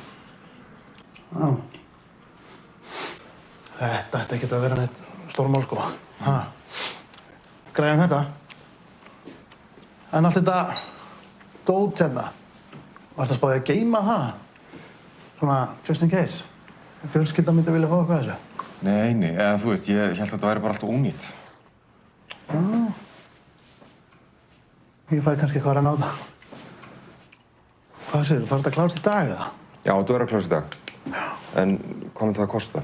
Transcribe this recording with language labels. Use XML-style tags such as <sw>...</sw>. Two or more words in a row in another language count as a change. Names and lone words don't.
<is>Já. Þetta ætti ekkert að vera neitt stórmál, sko. Ha. Græðum þetta. En allt þetta dót hérna, varstu að spáði að geyma það? Svona,</is> <en>just in case.</en> <is>Fjölskyldan myndi vilja fá eitthvað þessu. Nei, eða þú veist, ég held að þetta væri bara alltaf ónýtt. Já. Ég fæði kannski eitthvað að renna á það. Hvað segir þú, þarf þetta að klárast í dag eða? Já, þetta verður að klárast í dag. Já. En hvað myndi það að kosta?</is>